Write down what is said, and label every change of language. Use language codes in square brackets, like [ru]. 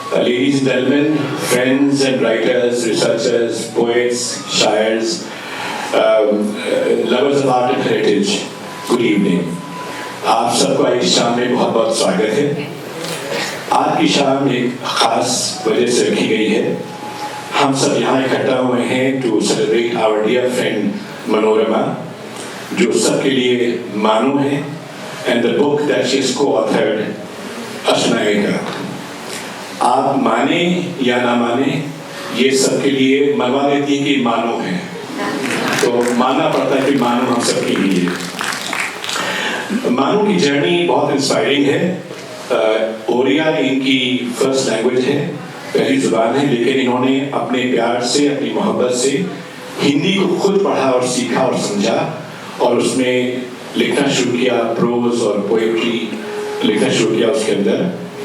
[en] Ladies and gentlemen, friends and writers, researchers, poets, shaires, lovers of art and heritage, good evening. [hi] आप सबको आज की शाम में बहुत बहुत स्वागत है। आज की शाम एक खास वजह से रखी गई है। हम सब यहाँ इकट्ठा हुए हैं [en] to celebrate our dear friend Manorama, [hi] जो सबके लिए मानो है, [en] and the book that she has co-authored, Ashtanayika. [hi] आप माने या ना माने, ये सबके लिए मनवा देती है कि मानो है, तो मानना पड़ता है कि मानो हम सबके लिए। मानो की जर्नी बहुत इंस्पायरिंग है। ओरिया इनकी फर्स्ट लैंग्वेज है, पहली जुबान है, लेकिन इन्होंने अपने प्यार से, अपनी मोहब्बत से हिंदी को खुद पढ़ा और सीखा और समझा, और उसमें लिखना शुरू किया, प्रोज और पोएट्री लिखना शुरू किया उसके अंदर।